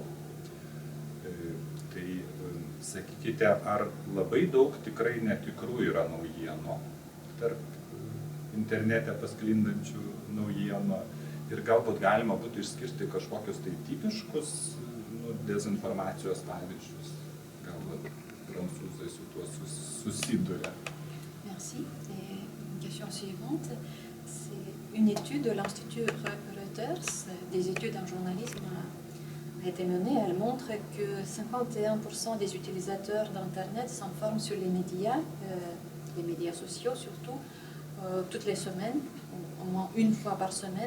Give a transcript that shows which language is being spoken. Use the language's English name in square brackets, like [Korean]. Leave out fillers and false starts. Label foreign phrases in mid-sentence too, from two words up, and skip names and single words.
[Lithuanian] Tai sakykite, ar labai daug tikrai netikrų yra naujienų tarp internete pasklindančių naujienų ir galbūt galima būtų išskirti kažkokius tai tipiškus dezinformacijos pavyzdžius. Galbūt prancūzai su tuo susiduria. [French] Merci. Question suivante, c'est une étude de l'Institut Reuters, des études en journalisme a été menée. Elle montre que 51% des utilisateurs d'Internet s'informent sur les médias sociaux surtout, toutes les semaines, au moins une fois par semaine.